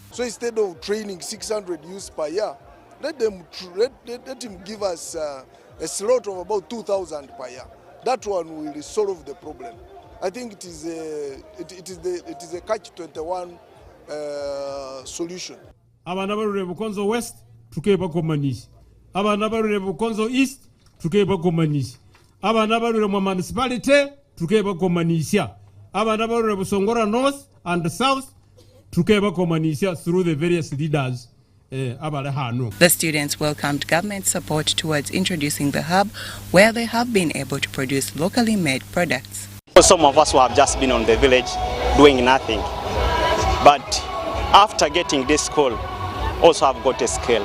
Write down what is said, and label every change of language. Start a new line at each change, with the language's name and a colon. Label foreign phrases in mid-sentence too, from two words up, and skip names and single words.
English: So instead of training 600 youths per year, let him give us a slot of about 2,000 per year. That one will solve the problem. I think it is a catch-21 solution.
Konzo: Abana barure Bukonzo West tukeba komanisi. Abana barure Bukonzo East tukeba komanisi. Abana barure mu municipality tukeba komanisia. Abana barure Busongora North and South tukeba komanisia
English: through the various leaders. The students welcomed government support towards introducing the hub, where they have been able to produce locally made products. Some of us who have just been on the village doing nothing, but after getting this school, also have got a skill.